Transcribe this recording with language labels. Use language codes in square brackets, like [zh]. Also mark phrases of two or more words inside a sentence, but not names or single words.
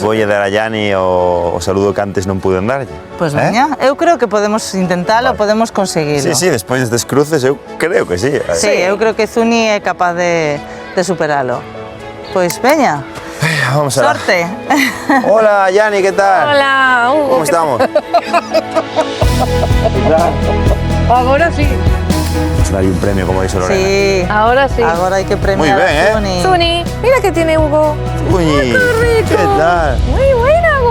[gl] Voulle dar a Yanni o saludo que antes non pude darlle. Pois veña, eu creo que podemos intentalo, podemos conseguilo. Sí, despois destes cruces eu creo que sí. Sí, eu creo que Zuni é capaz de superalo. Pois veña. Vamos a Sorte. [es] Hola, Yanni, ¿qué tal? Hola, Hugo. ¿Cómo estamos? Ahora sí. Vamos a darle un premio, como dice Lorena. Sí. Ahora sí. [gl] Agora hai que premiar Muy ben, [es] a Zuni. Zuni, mira que tiene Hugo. Uy, ¡Qué rico! ¿qué tal? Muy buena.